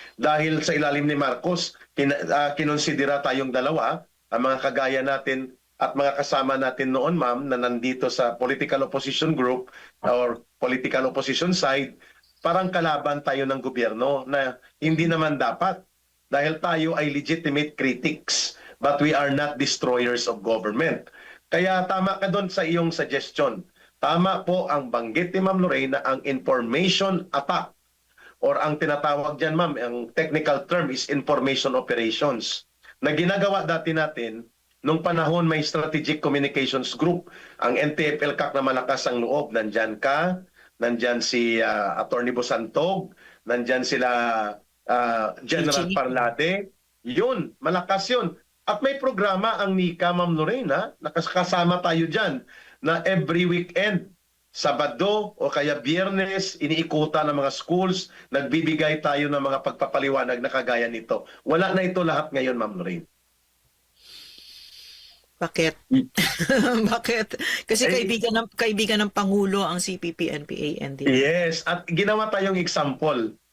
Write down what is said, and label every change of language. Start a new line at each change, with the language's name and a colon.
Filipino: Dahil sa ilalim ni Marcos, kinonsidera tayong dalawa, ang mga kagaya natin at mga kasama natin noon, ma'am, na nandito sa
English: political opposition group or political opposition side,
Filipino: parang kalaban tayo ng gobyerno na hindi naman dapat. Dahil tayo ay
English: legitimate critics, but we are not destroyers of government.
Filipino: Kaya tama ka doon sa iyong suggestion. Tama po ang banggit ni Ma'am Lorraine na ang
English: information attack
Filipino: or ang tinatawag dyan, ma'am, ang
English: technical term is information operations
Filipino: na ginagawa dati natin nung panahon may
English: strategic communications group.
Filipino: Ang NTF-ELCAC na malakas ang loob. Nandyan ka, nandyan si Attorney Bosantog, nandyan sila General Parlade. Yun, malakas yun. At may programa ang NICA, Ma'am Lorraine, nakasama tayo dyan na every weekend Sabado o kaya Biyernes, iniikutan ng mga schools, nagbibigay tayo ng mga pagpapaliwanag na kagaya nito. Wala na ito lahat ngayon, Ma'am Lorraine. Bakit? Bakit? Kasi Eh, kaibigan ng Pangulo ang CPP, NPA, NDF. Yes, at ginawa tayong example.